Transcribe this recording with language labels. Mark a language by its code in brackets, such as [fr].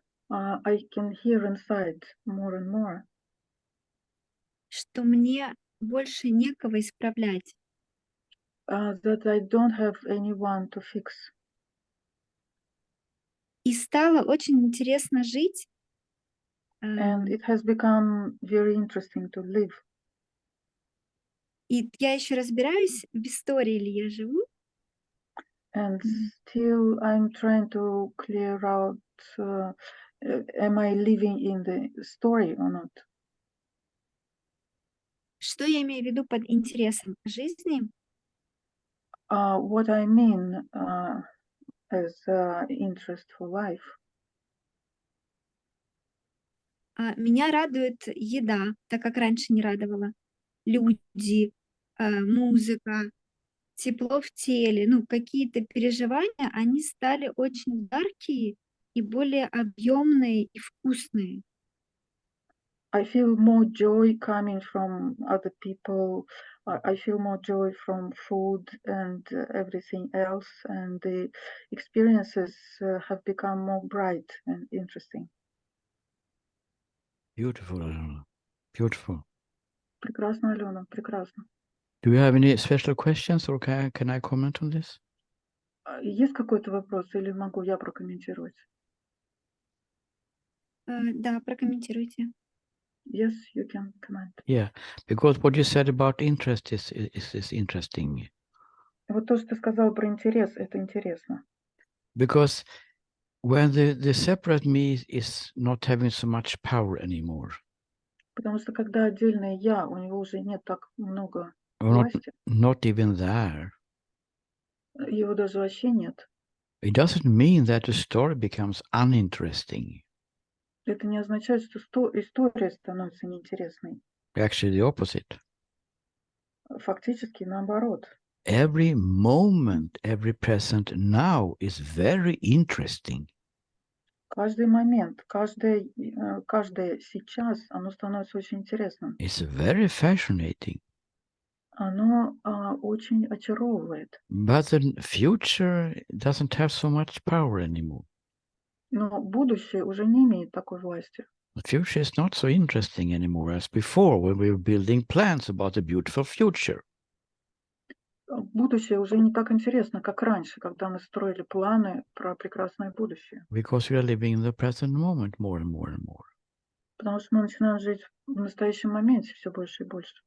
[en] I can hear inside more and more [ru] что мне больше некого исправлять. [en] that I don't have anyone to fix. [ru] И стало очень интересно жить. [en] And it has become very interesting to live. [ru] И я еще разбираюсь, в истории ли я живу, [en] And still I'm trying to clear out, am I living in the story or not? [ru] что я имею в виду под интересом жизни. [en] What I mean as interest for life. [ru] Меня радует еда, так как раньше не радовала. Люди, музыка, тепло в теле, ну, какие-то переживания, они стали очень яркие и более объемные и вкусные. [en] I feel more joy coming from other people. I feel more joy from food and everything else. And the experiences have become more bright and interesting. Beautiful, Alona. Beautiful. [ru] Прекрасно, Алена, прекрасно. [en] Do you have any special questions or can I comment on this? [ru] Есть какой-то вопрос или могу я прокомментировать? Да, прокомментируйте. [en] Yes, you can comment. Yeah, because what you said about interest is interesting. [ru] Вот то, что ты сказал про интерес, это интересно. [en] Because when the separate me is not having so much power anymore, [ru] Потому что когда отдельное я, у него уже нет так много [en] or [ru] власти, [en] not even there, [ru] его даже вообще нет. [en] it doesn't mean that the story becomes uninteresting. [ru] Это не означает, что история становится неинтересной. [en] Actually, the opposite. [ru] Фактически наоборот. [en] Every moment, every present now is very interesting. [ru] Каждый момент, каждое сейчас, оно становится очень интересным. [en] It's very fascinating. [ru] Оно очень очаровывает. [en] But the future doesn't have so much power anymore. [ru] Но будущее уже не имеет такой власти. [en] The future is not so interesting anymore as before when we were building plans about a beautiful future. [ru] Будущее уже не так интересно, как раньше, когда мы строили планы про прекрасное будущее. [en] Because we are living in the present moment more and more and more. [ru] Потому что мы начинаем жить в настоящем моменте все больше и больше.